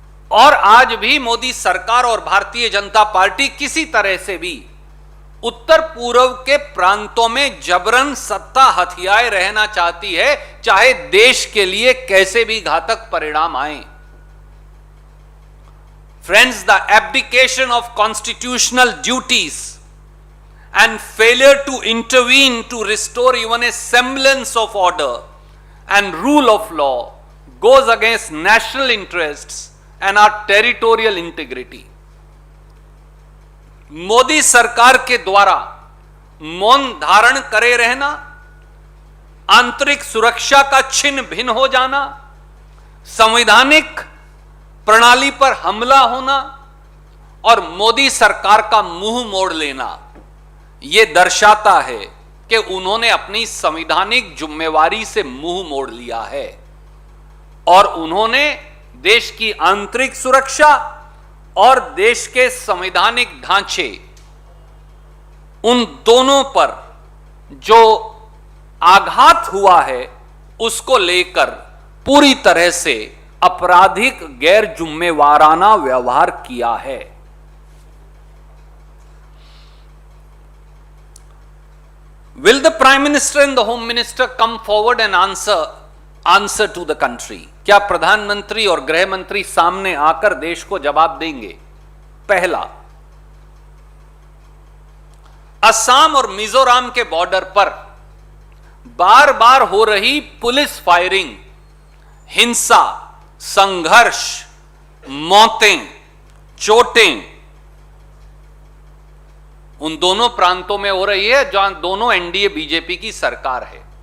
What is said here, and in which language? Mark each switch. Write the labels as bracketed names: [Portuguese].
[Hindi] और आज भी मोदी सरकार और भारतीय जनता पार्टी किसी तरह से भी उत्तर पूर्व के प्रांतों में जबरन सत्ता हथियाए रहना चाहती है, चाहे देश के लिए कैसे भी घातक परिणाम आए। [English] Friends, the abdication of constitutional duties and failure to intervene to restore even a semblance of order and rule of law goes against national interests and our territorial integrity. [Hindi] Modi सरकार के द्वारा मौन धारण करे रहना, आंतरिक सुरक्षा का छिन्न भिन्न हो जाना, संवैधानिक प्रणाली पर हमला होना और मोदी सरकार का मुंह मोड़ लेना, यह दर्शाता है कि उन्होंने अपनी संवैधानिक जिम्मेवारी से मुंह मोड़ लिया है और उन्होंने देश की आंतरिक सुरक्षा और देश के संवैधानिक ढांचे, उन दोनों पर जो आघात हुआ है उसको लेकर पूरी तरह से आपराधिक गैर जिम्मेवाराना व्यवहार किया है। [English] Will the Prime Minister and the Home Minister come forward and answer to the country? [Hindi] क्या प्रधानमंत्री और गृह मंत्री सामने आकर देश को जवाब देंगे? पहला, असम और मिजोरम के बॉर्डर पर बार बार हो रही पुलिस फायरिंग, हिंसा, संघर्ष, मौतें, चोटें उन दोनों प्रांतों में हो रही है जहां दोनों एनडीए बीजेपी की सरकार है।